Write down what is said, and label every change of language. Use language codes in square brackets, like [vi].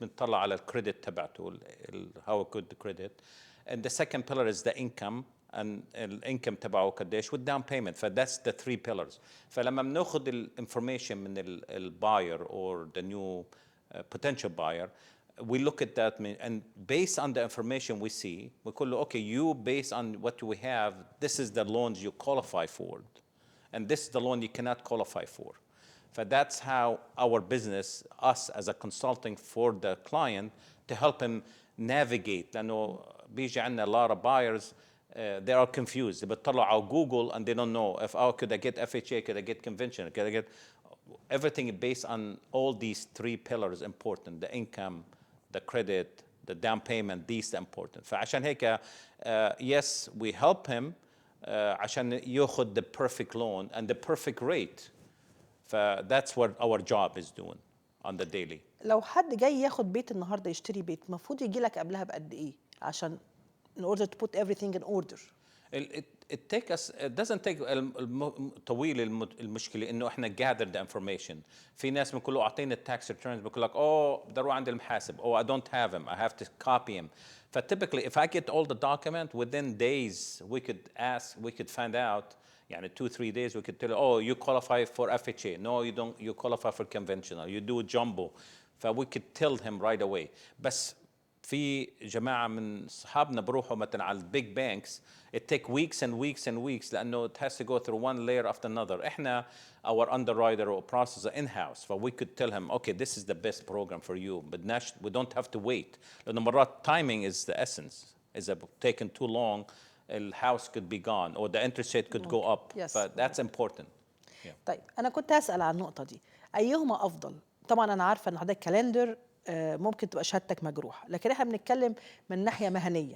[ar] بنطلع على الكريدت تبعته، [en] how good the credit, and the second pillar is the income and [ar] الانكم تبعه قديش والداون بيمنت. [en] فذاتس the 3 pillars. [ar] فلما بناخذ الانفورميشن من الباير [en] or the new potential buyer, we look at that and based on the information we see we call okay, you based on what we have, this is the loans you qualify for and this is the loan you cannot qualify for. That's how our business, us as a consulting for the client to help him navigate. [ar] لأنه بيجي عندنا [en] a lot of buyers they are confused. [ar] بيطلعوا [en] على Google and they don't know if could I get FHA, could I get conventional, could I get everything based on all these 3 pillars important: the income, the credit, the down payment. These are important. [ar] فعشان هيك [en] yes we help him [ar] عشان ياخذ [en] the perfect loan and the perfect rate. That's what our job is doing on the daily. [ar] لو حد جاي ياخد بيت النهارده يشتري بيت، المفروض يجي لك قبلها بقد ايه عشان [en] in order to put everything in order؟ it doesn't take [ar] طويل. المشكله انه احنا [en] gather the information. [ar] في ناس بنقول له اعطيني التاكس ريتيرنز، بقول لك بدي اروح عند المحاسب، [en] I don't have them, I have to copy them. Typically if I get all the document within days we could find out. [ar] يعني [en] 2-3 days we could tell you, you qualify for FHA, no you don't, you qualify for conventional, you do jumbo. we could tell him right away. [ar] بس في جماعة من صحابنا بروحوا مثلا على البيج بانكس [en] it take weeks and weeks and weeks [ar] لأنه [en] it has to go through one layer after another. [ar] إحنا [en] our underwriter or processor in-house, we could tell him okay, this is the best program for you, but we don't have to wait. [ar] لأنه مرات [en] timing is the essence. [ar] إذا [en] taken too long the house could be gone or the interest rate could go up. Yes. But that's important. Yeah. [ar] طيب انا كنت هسأل عن النقطة دي، ايهما افضل؟ طبعا انا عارفة ان حضرتك كالندر ممكن تبقى شهادتك مجروحة، لكن احنا بنتكلم من ناحية مهنية.